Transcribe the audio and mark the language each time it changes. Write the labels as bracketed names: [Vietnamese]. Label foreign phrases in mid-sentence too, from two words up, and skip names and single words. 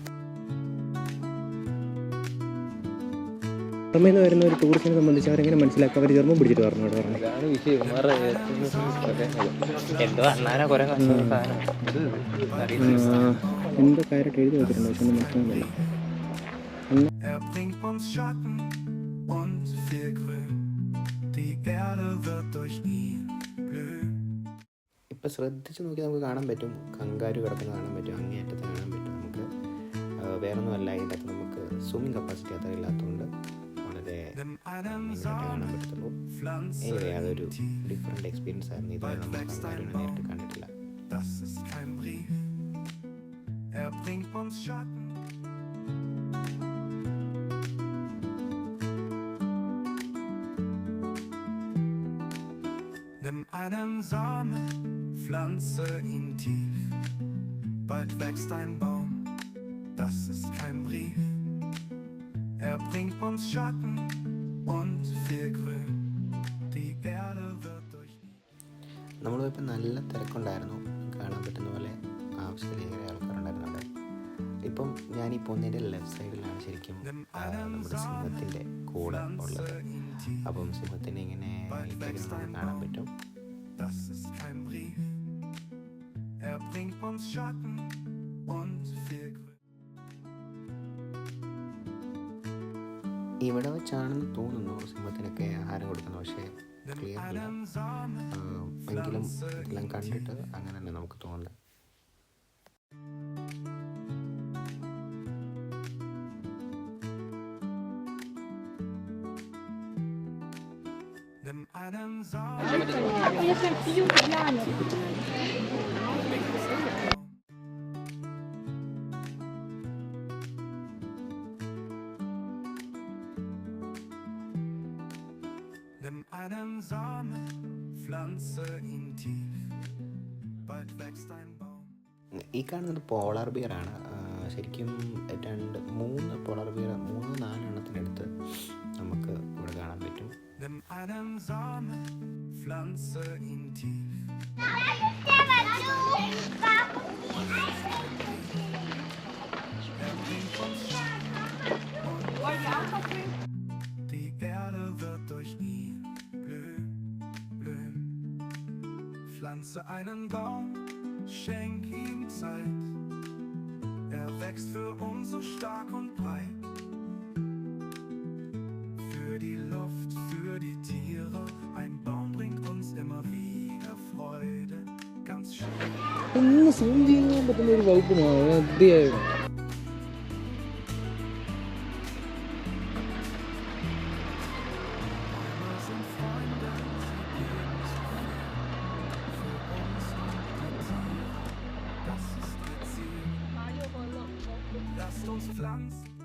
[Malayalam] പുറമേ നിന്ന് വരുന്ന ഒരു ടൂറിസ്റ്റിനെ സംബന്ധിച്ച് അവരെങ്ങനെ മനസ്സിലാക്കുക? അവർ ജർമ്മൻ പിടിച്ചിട്ട് പറഞ്ഞു അതാണ് വിഷയം. എന്തോ അണ്ണാനെ കുറെ എന്തോ കാര്യമായിട്ട് എഴുതി വെച്ചിട്ടുണ്ട്, പക്ഷെ ഒന്നും മനസ്സിലാകുന്നില്ല. [German] Er bringt uns Schatten und viel Grün. Die Erde wird durch ihn blühen. [Malayalam] ഇപ്പോൾ ശ്രദ്ധിച്ച് നോക്കി നമുക്ക് കാണാൻ പറ്റും, കങ്കാരു കിടക്കുന്നത് കാണാൻ പറ്റും, അങ്ങേയറ്റത്ത് കാണാൻ പറ്റും. നമുക്ക് വേറൊന്നുമല്ല, ഇതിൻ്റെ അകത്ത് നമുക്ക് [English] swimming capacity [Malayalam] അത്ര ഇല്ലാത്തതുകൊണ്ട് വളരെ കാണാൻ പറ്റത്തുള്ളൂ. എനിവേ അതൊരു [English] different experience [Malayalam] ആയിരുന്നു. ഇതുവരെ നമ്മൾ കങ്കാരുവിനെ നേരിട്ട് കണ്ടിട്ടില്ല. [German] Das ist kein Brief. Er bringt uns Schatten. Nimm einen Samen, pflanze ihn tief. Bald wächst ein Baum, das ist kein Brief. Er bringt uns Schatten und viel Grün. Die Erde wird durch ihn. [Malayalam] നമ്മളിപ്പോൾ നല്ല തിരക്കുണ്ടായിരുന്നു. കാണാൻ പറ്റുന്ന പോലെ ആവശ്യത്തിലേറെ ആൾക്കാരുണ്ടായിരുന്നു അവിടെ. ഇപ്പം ഞാനീ പോകുന്നതിൻ്റെ ലെഫ്റ്റ് സൈഡിലാണ് ശരിക്കും നമ്മുടെ സിംഹത്തിൻ്റെ കൂടെ ഉള്ളത്. അപ്പം സിംഹത്തിനെ ഇങ്ങനെ കാണാൻ പറ്റും. [German] Das ist kein Brief. Er bringt uns Schatten und viel Grün. [Malayalam] ഇവിടെ വെച്ചാണെന്ന് തോന്നുന്നു സിംഹത്തിനൊക്കെ ആഹാരം കൊടുക്കുന്നത്, പക്ഷേ ക്ലിയർ അല്ല. എങ്കിലും എല്ലാം കണ്ടിട്ട് അങ്ങനെ തന്നെ നമുക്ക് തോന്നുന്നത്. [German] Nimm einen Samen. Nimm einen Samen, pflanze ihn tief. Bald wächst ein Baum. [Malayalam] ഈ കാണുന്നത് പോളാർ ബിയറാണ്. ശരിക്കും 3 [English] polar bear [Malayalam] 3-4 എണ്ണത്തിനടുത്ത് നമുക്ക് ഇവിടെ കാണാൻ പറ്റും. [German] Nimm einen Samen, pflanze ihn tief. Er bringt uns Schatten und die Erde wird durch ihn blühen, blühen. Pflanze einen Baum, schenk ihm Zeit. Er wächst für uns so stark und breit. Für die Luft, für die Tiere, ein Baum bringt uns immer wieder Freude. Ganz schön. [Malayalam] ഒന്ന് സൂം ചെയ്യാൻ പറ്റുന്ന ഒരു വകുപ്പ് മതിയായിരുന്നു. [German] Bäume sind Freunde, sie geben so viel. Für uns und die Tiere, das ist ihr Ziel. Lasst uns pflanzen.